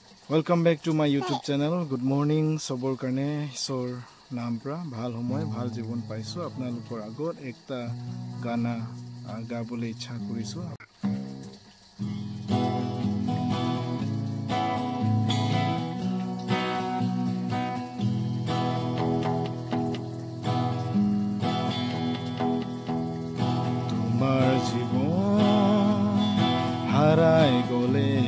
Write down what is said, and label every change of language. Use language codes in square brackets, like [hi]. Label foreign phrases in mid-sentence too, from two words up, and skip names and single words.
[en] Welcome back to my YouTube channel. Good morning [nag] sobor karne isor naam pra bhal homoy bhal jibon paisu apnalokor agot ekta gana gabole ichha korisu. Tomar jibon harai gole